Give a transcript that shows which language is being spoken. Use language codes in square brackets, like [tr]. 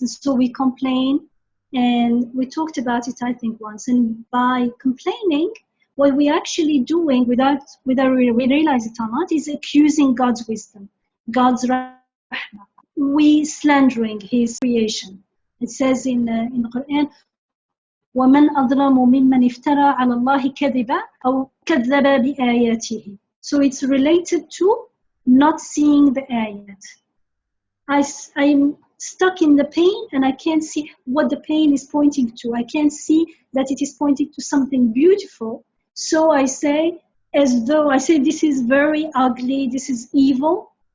[en] And so we complain, and we talked about it, I think, once. And by complaining, what we're actually doing, without we realize it or not, is accusing God's wisdom, God's rahmah. We slandering His creation. It says in the Quran, [ar] وَمَنْ أَظْلَمُ مِمَّنْ افترى على الله كذبا أو كذب بآياته. [en] So it's related to not seeing the ayat. I'm stuck in the pain, and I can't see what the pain is pointing to. I can't see that it is pointing to something beautiful. So I say, this is very ugly, this is evil.